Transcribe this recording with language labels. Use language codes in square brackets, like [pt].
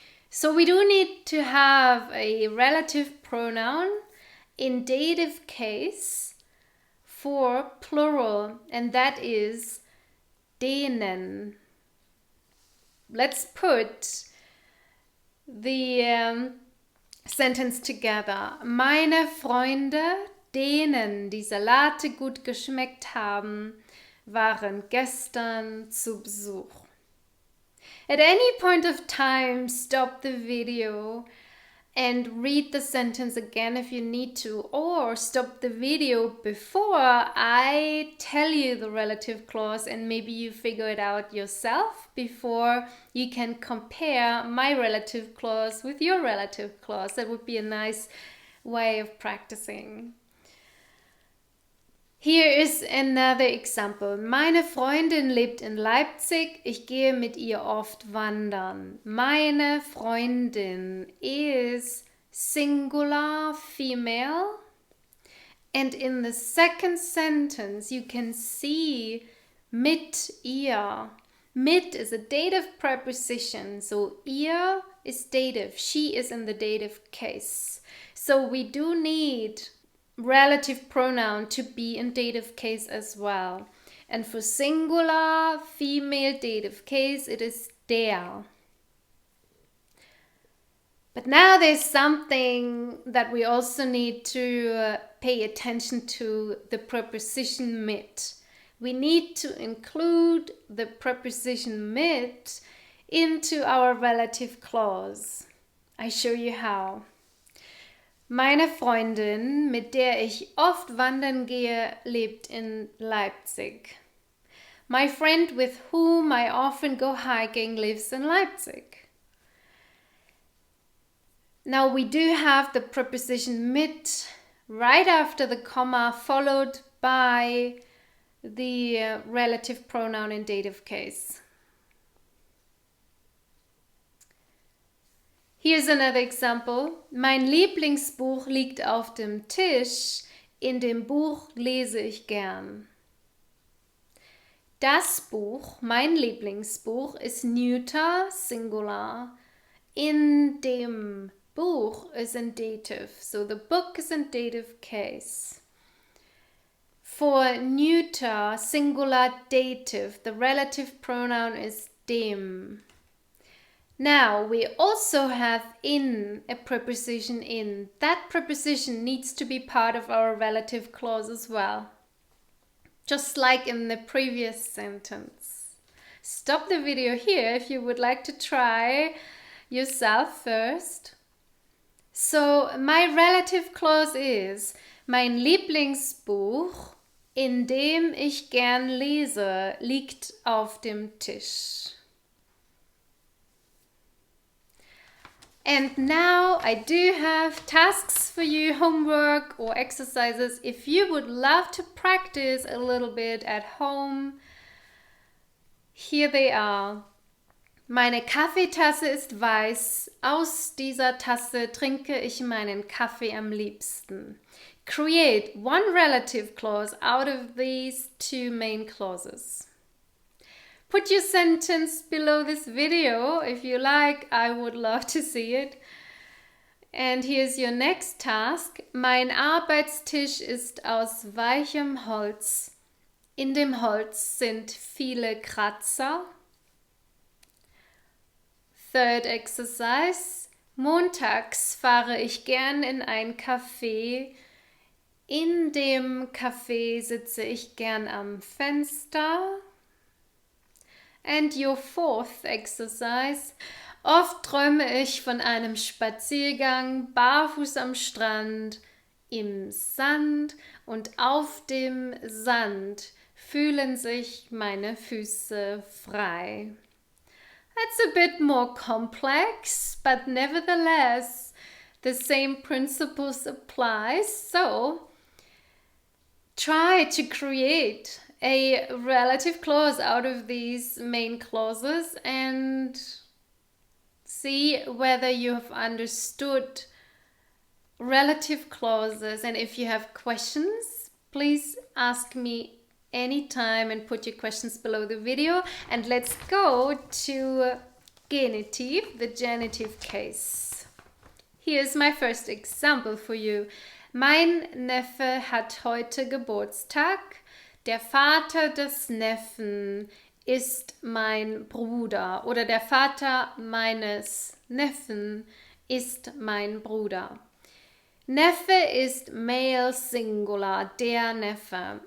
[en] So we do need to have a relative pronoun in dative case for plural, and that is denen. Let's put the sentence together. [de] Meine Freunde, denen die Salate gut geschmeckt haben, waren gestern zu Besuch. [en] At any point of time, stop the video and read the sentence again if you need to, or stop the video before I tell you the relative clause and maybe you figure it out yourself before you can compare my relative clause with your relative clause. That would be a nice way of practicing. Here is another example. [de] Meine Freundin lebt in Leipzig. Ich gehe mit ihr oft wandern. Meine Freundin [en] is singular female. And in the second sentence, you can see [de] mit ihr. [en] Mit is a dative preposition. So ihr is dative. She is in the dative case. So we do need relative pronoun to be in dative case as well. And for singular female dative case, it is der. But now there's something that we also need to pay attention to, the preposition mit. We need to include the preposition mit into our relative clause. I show you how. [de] Meine Freundin, mit der ich oft wandern gehe, lebt in Leipzig. [en] My friend with whom I often go hiking lives in Leipzig. Now we do have the preposition mit right after the comma, followed by the relative pronoun in dative case. Here's another example. [de] Mein Lieblingsbuch liegt auf dem Tisch. In dem Buch lese ich gern. Das Buch, mein Lieblingsbuch, ist [en] neuter, singular. [de] In dem Buch [en] is in dative. So the book is in dative case. For neuter, singular, dative, the relative pronoun is dem. Now, we also have in, a preposition in. That preposition needs to be part of our relative clause as well. Just like in the previous sentence. Stop the video here if you would like to try yourself first. So, my relative clause is [de] mein Lieblingsbuch, in dem ich gern lese, liegt auf dem Tisch. [en] And now I do have tasks for you, homework or exercises. If you would love to practice a little bit at home, here they are. [de] Meine Kaffeetasse ist weiß. Aus dieser Tasse trinke ich meinen Kaffee am liebsten. [en] Create one relative clause out of these two main clauses. Put your sentence below this video if you like. I would love to see it. And here's your next task. [de] Mein Arbeitstisch ist aus weichem Holz. In dem Holz sind viele Kratzer. [en] Third exercise. [de] Montags fahre ich gern in ein Café. In dem Café sitze ich gern am Fenster. [en] And your fourth exercise. [de] Oft träume ich von einem Spaziergang barfuß am Strand, im Sand und auf dem Sand fühlen sich meine Füße frei. [en] That's a bit more complex, but nevertheless, the same principles apply. So, try to create a relative clause out of these main clauses and see whether you have understood relative clauses. And if you have questions, please ask me anytime and put your questions below the video. And let's go to genitive, the genitive case. Here's my first example for you. [de] Mein Neffe hat heute Geburtstag. Der Vater des Neffen ist mein Bruder. Oder der Vater meines Neffen ist mein Bruder. Neffe ist [en] male singular, [de] der Neffe.